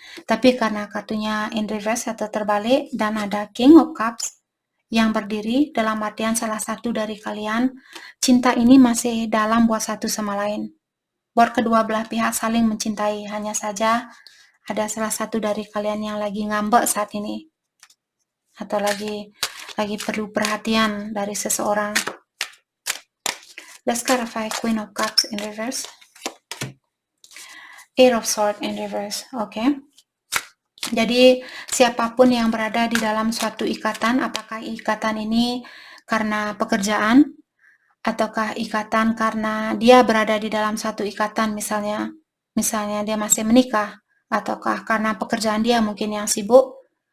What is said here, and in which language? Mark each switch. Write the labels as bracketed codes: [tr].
[id] Tapi karena kartunya [en] in reverse [id] atau terbalik dan ada King of Cups yang berdiri, dalam artian salah satu dari kalian, cinta ini masih dalam buat satu sama lain. Buat kedua belah pihak saling mencintai, hanya saja ada salah satu dari kalian yang lagi ngambek saat ini, atau lagi perlu perhatian dari seseorang. [en] Let's clarify Queen of Cups in reverse. Eight of Swords in reverse. [id] Oke. Jadi siapapun yang berada di dalam suatu ikatan, apakah ikatan ini karena pekerjaan, ataukah ikatan karena dia berada di dalam suatu ikatan, misalnya dia masih menikah, ataukah karena pekerjaan dia mungkin yang sibuk.